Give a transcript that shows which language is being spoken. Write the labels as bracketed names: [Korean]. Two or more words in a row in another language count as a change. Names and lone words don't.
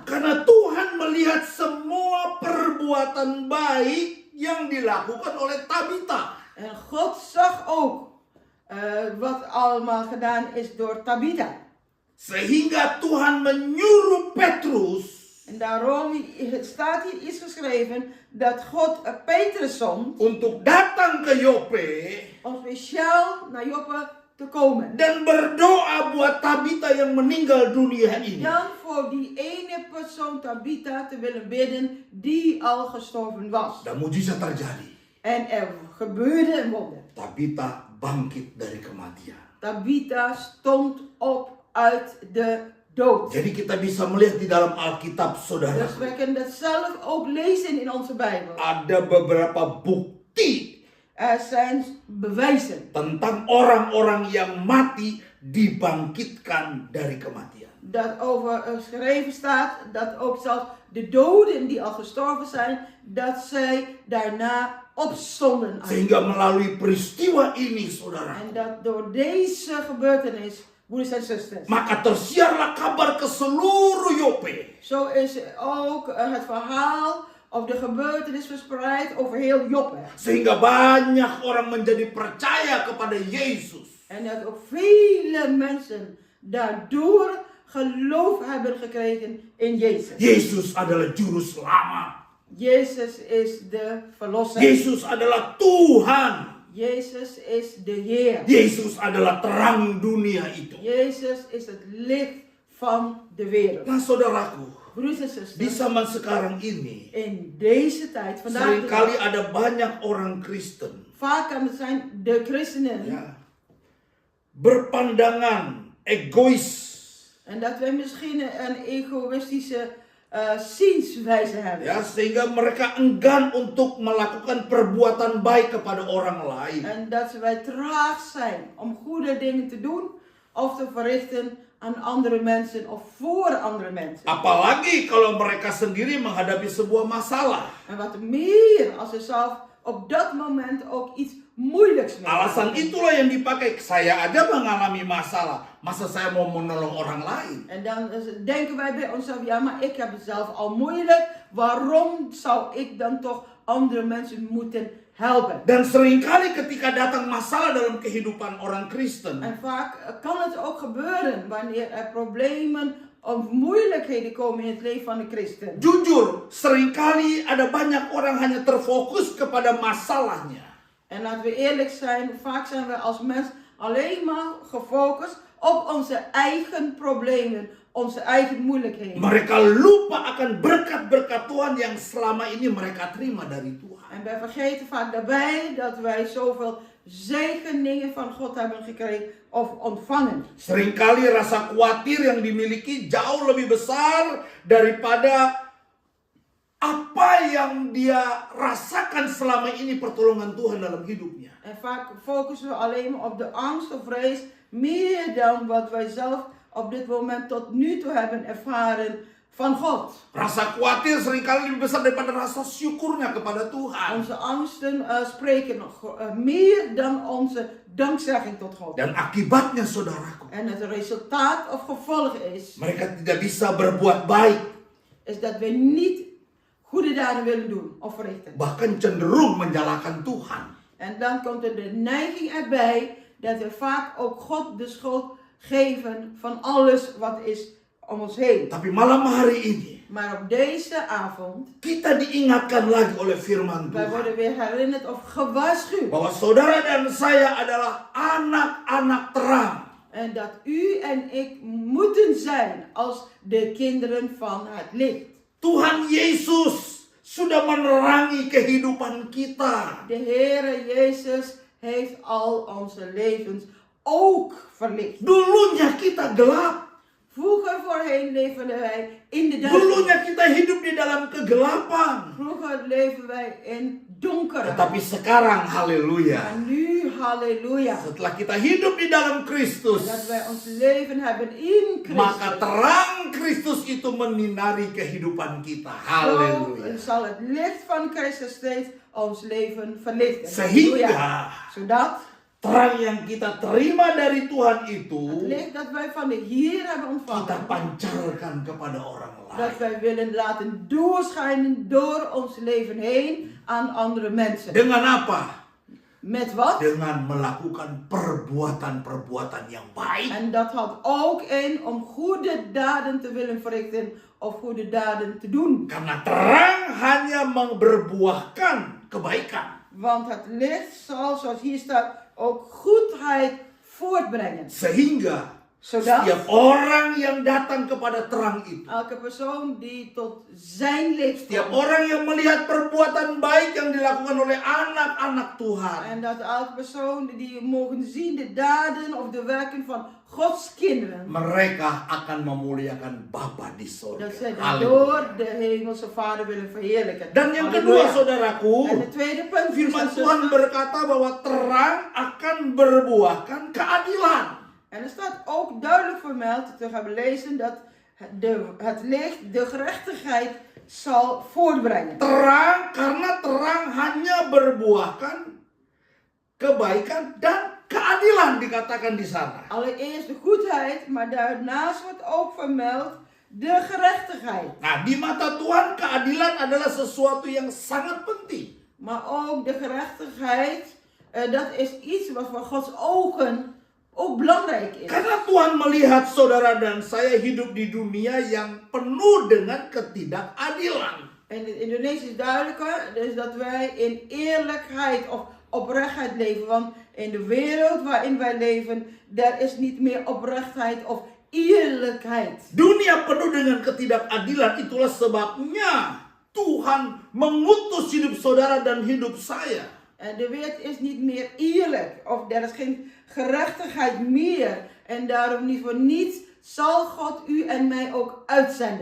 [Indonesian] Karena Tuhan melihat semua perbuatan baik yang dilakukan oleh Tabita. [Dutch] En God zag ook wat allemaal gedaan is door Tabitha. [Indonesian] Sehingga Tuhan menyuruh Petrus [Dutch] En daarom staat hier iets geschreven dat God Petrus zond [Indonesian] untuk datang ke Yope [Dutch] om speciaal naar Joppe te komen. [Indonesian] dan berdoa buat Tabita yang meninggal dunia ini. [Dutch] Dan voor die ene persoon Tabitha te willen bidden die al gestorven was. [Indonesian] Dan mujizat terjadi. [Dutch] En er gebeurde een wonder. [Indonesian] Tabita bangkit dari kematian. [Dutch] Tabitha stond op uit de dood. [Indonesian] Jadi kita bisa melihat di dalam Alkitab, saudara. [Dutch] Dus we kunnen dat zelf ook lezen in onze Bijbel. [Indonesian] Ada beberapa bukti [Dutch] Er zijn bewijzen [Indonesian] tentang orang-orang yang mati dibangkitkan dari kematian. [Dutch] dat over geschreven staat dat ook zelfs de doden die al gestorven zijn, dat zij daarna opstonden. [Indonesian] Sehingga melalui peristiwa ini, saudara, [Dutch] En dat door deze gebeurtenis broeders en zusters. [Indonesian] Maka tersiarlah kabar ke seluruh Yope. [Dutch] Zo is ook het verhaal of de gebeurtenis verspreid over heel Joppe. [Indonesian] Sehingga banyak orang menjadi percaya kepada Yesus. [Dutch] En dat ook vele mensen daardoor geloof hebben gekregen in Jezus. [Indonesian] Yesus adalah juru selamat. [Dutch] Jezus is de verlosser. [Indonesian] Yesus adalah Tuhan. [Dutch] Jezus is de Heer. [Indonesian] Yesus adalah terang dunia itu. [Dutch] Jezus is het licht van de wereld. [Indonesian] Nah, saudaraku, [Dutch] Broeders en [Indonesian] di [Dutch] zusters, [Indonesian] zaman sekarang ini [Dutch] in deze tijd, vandaag de [Indonesian] seringkali [Dutch] dag, [Indonesian] ada banyak orang Kristen [Dutch] vaak kan het zijn de christenen. [Indonesian] ya, berpandangan egois. [Dutch] En dat wij misschien een egoïstische zienswijze hebben. [Indonesian] Ya, sehingga mereka enggan untuk melakukan perbuatan baik kepada orang lain. [Dutch] En dat wij traag zijn om goede dingen te doen of te verrichten aan andere mensen of voor andere mensen. [Indonesian] Apalagi kalau mereka sendiri menghadapi sebuah masalah. [Dutch] En wat meer als ze zelf op dat moment ook iets moeilijks mee [Indonesian] Alasan [Dutch] maken. [Indonesian] itulah yang dipakai. Saya aja mengalami masalah. Masa saya mau menolong orang lain? [Dutch] En dan denken wij bij onszelf, ja maar ik heb het zelf al moeilijk. Waarom zou ik dan toch andere mensen moeten helpen? [Indonesian] Dan seringkali ketika datang masalah dalam kehidupan orang Kristen, [Dutch] En vaak kan het ook gebeuren wanneer er problemen of moeilijkheden komen in het leven van de christen. [Indonesian] jujur, seringkali ada banyak orang hanya terfokus kepada masalahnya. [Dutch] En laten we eerlijk zijn, vaak zijn we als mens alleen maar gefocust op onze eigen problemen, onze eigen moeilijkheden. [Indonesian] Mereka lupa akan berkat-berkat Tuhan yang selama ini mereka terima dari Tuhan. [Dutch] En wij vergeten vaak daarbij dat wij zoveel zegeningen van God hebben gekregen of ontvangen. [Indonesian] Seringkali rasa khawatir yang dimiliki jauh lebih besar daripada apa yang dia rasakan selama ini pertolongan Tuhan dalam hidupnya. [Dutch] En vaak focussen we alleen maar op de angst of vrees, meer dan wat wij zelf op dit moment tot nu toe hebben ervaren van God. [Indonesian] Rasa khawatir seringkali lebih besar daripada rasa syukurnya kepada Tuhan. [Dutch] Onze angsten spreken nog meer dan onze dankzegging tot God. [Indonesian] Dan akibatnya, saudaraku, [Dutch] En het resultaat of gevolg is, [Indonesian] mereka tidak bisa berbuat baik, [Dutch] is dat we niet goede daden willen doen of verrichten. [Indonesian] bahkan cenderung menyalahkan Tuhan. [Dutch] En dan komt er de neiging erbij dat we vaak ook God de schuld geven van alles wat is om ons heen. [Indonesian] Tapi malam hari ini, [Dutch] Maar op deze avond, [Indonesian] kita diingatkan lagi oleh firman [Dutch] wij [Indonesian] Tuhan [Dutch] worden weer herinnerd of gewaarschuwd. [Indonesian] bahwa saudara dan saya adalah anak-anak terang. [Dutch] En dat u en ik moeten zijn als de kinderen van het licht. [Indonesian] Tuhan Yesus sudah menerangi kehidupan kita. [Dutch] De Heere Jezus heeft al onze levens ook verlicht. [Indonesian] Dulunya kita gelap. [Dutch] Vroeger voorheen leefden wij in de duisternis. [Indonesian] Dulunya kita hidup di dalam kegelapan. [Dutch] Vroeger leven wij in donker. [Indonesian] Tetapi sekarang, haleluya, [Dutch] Maar nu, halleluja, [Indonesian] setelah kita hidup di dalam Kristus, [Dutch] dat wij ons leven hebben in [Indonesian] maka [Dutch] Christus. [Indonesian] terang Kristus itu menyinari kehidupan kita. Haleluya. [Dutch] Zo zal het licht van Christus steeds ons leven verlichten. [Indonesian] Sehingga [Dutch] Halleluja. Zodat [Indonesian] terang yang kita terima dari Tuhan [Dutch] het [Indonesian] itu [Dutch] licht dat wij van de Heer hebben [Indonesian] kita [Dutch] ontvangen, [Indonesian] pancarkan kepada orang [Dutch] dat [Indonesian] lain. [Dutch] wij willen laten doorschijnen door ons leven heen aan andere mensen. [Indonesian] Dengan apa? [Dutch] Met wat? [Indonesian] Dengan melakukan perbuatan-perbuatan yang baik. [Dutch] En dat houdt ook in om goede daden te willen verrichten of goede daden te doen. [Indonesian] Karena terang hanya berbuahkan kebaikan. [Dutch] Want het licht zal, zoals hier staat, ook goedheid voortbrengen. [Indonesian] Sehingga [Dutch] Zodat [Indonesian] setiap orang yang datang kepada terang itu, [Dutch] elke persoon die tot zijn licht [Indonesian] setiap [Dutch] komt, [Indonesian] orang yang melihat perbuatan baik yang dilakukan oleh anak-anak Tuhan, [Dutch] en dat elke persoon die mogen zien de daden of de werken van Gods kinderen, [Indonesian] mereka akan memuliakan Bapa di [Dutch] dat [Indonesian] sorga. [Dutch] zij [Indonesian] Haleluya. [Dutch] door de hemelse Vader willen verheerlijken. [Indonesian] Dan yang kedua, [Dutch] Halleluja. [Indonesian] saudaraku, [Dutch] En de tweede punt, [Indonesian] firman [Dutch] broeders en [Indonesian] Tuhan [Dutch] zusters, [Indonesian] berkata bahwa terang akan berbuahkan keadilan. [Dutch] en er staat ook duidelijk vermeld, dat we hebben lezen, dat het licht de gerechtigheid zal voortbrengen. [Indonesian] Terang, karena terang hanya berbuahkan kebaikan dan keadilan dikatakan di sana. [Dutch] Allereerst de goedheid, maar daarnaast wordt ook vermeld de gerechtigheid. [Indonesian] Nah, di mata Tuhan keadilan adalah sesuatu yang sangat penting. [Dutch] Maar ook de gerechtigheid, dat is iets wat voor Gods ogen ook belangrijk is. [Indonesian] Karena Tuhan melihat saudara dan saya hidup di dunia yang penuh dengan ketidakadilan. [Dutch] En in het Indonesisch is duidelijker, dus dat wij in eerlijkheid of oprechtheid leven. Want in de wereld waarin wij leven, daar is niet meer oprechtheid of eerlijkheid. [Indonesian] Dunia penuh dengan ketidakadilan, itulah sebabnya Tuhan mengutus hidup saudara dan hidup saya. [Dutch] En de wereld is niet meer eerlijk, of er is geen gerechtigheid meer. En daarom niet voor niets zal God u en mij ook uitzenden.